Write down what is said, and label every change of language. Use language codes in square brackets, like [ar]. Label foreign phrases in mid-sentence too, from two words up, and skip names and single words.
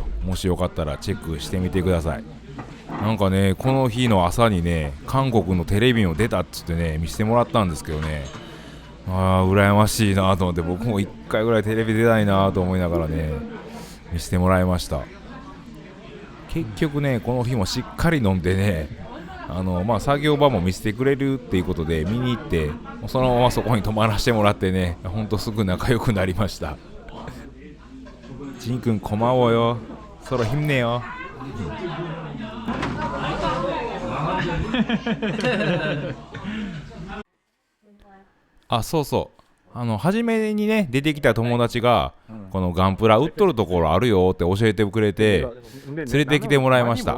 [ja] もしよかったらチェックしてみてください。なんかね、この日の朝にね、韓国のテレビに出たっつってね、見せてもらったんですけどね、羨ましいなと思って、僕も1回ぐらいテレビ出たいなと思いながらね、見せてもらいました。結局ね、この日もしっかり飲んでね、作業場も見せてくれるっていうことで見に行って、そのままそこに泊まらせてもらってね、ほんとすぐ仲良くなりました。 [ko] ジン君 고마워요。서로 힘내요。 [ja] そうそう、初めにね出てきた友達が、このガンプラ売っとるところあるよって教えてくれて連れてきてもらいました。